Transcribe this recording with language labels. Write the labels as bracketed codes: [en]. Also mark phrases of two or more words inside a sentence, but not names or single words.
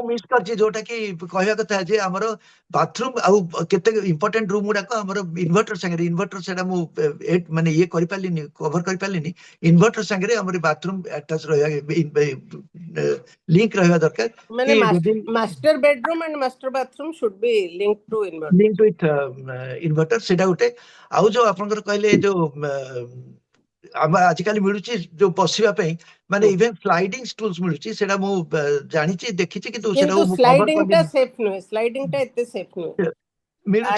[or] ମୁଁ ମିସ୍ କରିଛି, ଯୋଉଟା କି କହିବା କଥା ଯେ ଆମର ବାଥରୁମ ଆଉ କେତେ [en] important room [or] ଗୁଡାକ ଆମର ଇନଭର୍ଟର ସାଙ୍ଗରେ, ଇନଭର୍ଟର ସେଟା ମୁଁ ମାନେ ଇଏ କରିପାରିଲିନି, କଭର କରିପାରିଲିନି। ଇନଭର୍ଟର ସାଙ୍ଗରେ ଆମର ବାଥରୁମ ଆଟାଚ ରହିବା, ଲିଙ୍କ ରହିବା ଦରକାର। ମାନେ କି ଯଦି [en] master bedroom and master bathroom should be linked to inverter. link with inverter, [or] ସେଇଟା ଗୋଟେ। ଆଉ ଯୋଉ ଆପଣଙ୍କର କହିଲେ ଯୋଉ ଆମର ଆଜିକାଲି ମିଳୁଛି ଯୋଉ ବସିବା ପାଇଁ, ମାନେ [en] even sliding stools [or] ମିଳୁଛି, ସେଟା ମୁଁ ଜାଣିଛି, ଦେଖିଛି, କିନ୍ତୁ ସେଟା କିନ୍ତୁ ମୁଁ କଭର ସ୍ଲାଇଡିଂ ଟା କଲିନି। ସେଫ୍ ନୁହେଁ, ସ୍ଲାଇଡିଂ ଟା ଏତେ ସେଫ୍ ନୁହେଁ। ମିଳୁଛି